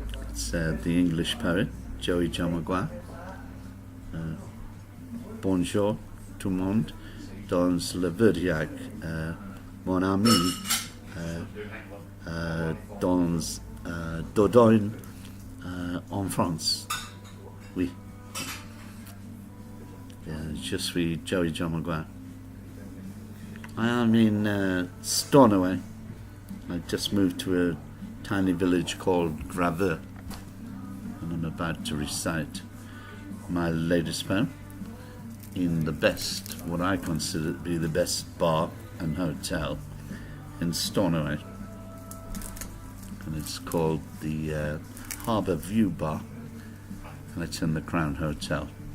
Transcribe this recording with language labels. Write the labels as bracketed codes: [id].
[en] It's the English poet, Joey John Maguire. [fr] Bonjour tout le monde. Dans le Verdiac, mon ami, dans Dordogne, en France. Oui. Je suis Joey John Maguire. [en] I am in Stornoway. I just moved to a tiny village called Graveur, and I'm about to recite my latest poem in the best, what I consider to be the best bar and hotel in Stornoway, and it's called the Harbour View Bar, and it's in the Crown Hotel.